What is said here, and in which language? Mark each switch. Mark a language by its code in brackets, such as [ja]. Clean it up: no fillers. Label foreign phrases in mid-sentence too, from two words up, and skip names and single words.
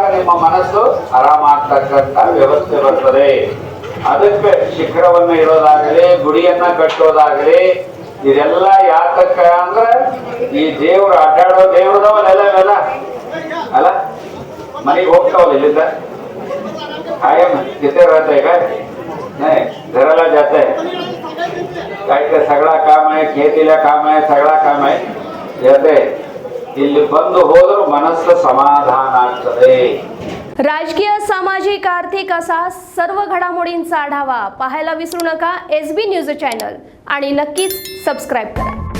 [kn] ನಿಮ್ಮ ಮನಸ್ಸು ಆರಾಮಾಗ್ತಕ್ಕಂತ ವ್ಯವಸ್ಥೆ ಬರ್ತದೆ ಅದಕ್ಕೆ ಶಿಖರವನ್ನ ಇಡೋದಾಗಲಿ ಗುಡಿಯನ್ನ ಕಟ್ಟೋದಾಗಲಿ ಇದೆಲ್ಲ ಯಾತಕ್ಕ ಅಂದ್ರೆ ಈ ದೇವ್ರು ಅಡ್ಡಾಡೋ ದೇವ್ರದವಲ್ಲ ಅಲ್ಲ ಮನೆಗೆ ಹೋಗ್ತಾವಲ್ಲ ಇಲ್ಲಿಂದ [mr] कायम तिथे रहत आहे काय नाही घराला जात आहे काय ते सगळा काम आहे खेतीला काम आहे सगळा काम आहे येते [kn] ಇಲ್ಲಿ ಬಂದು ಹೋದರೂ ಮನಸ್ಸು ಸಮಾಧಾನ ಆಗ್ತದೆ. [mr] राजकीय सामाजिक आर्थिक असा सर्व घडामोडींचा आढावा पाहायला विसरू नका SB न्यूज चॅनल आणि नक्कीच सबस्क्राईब करा.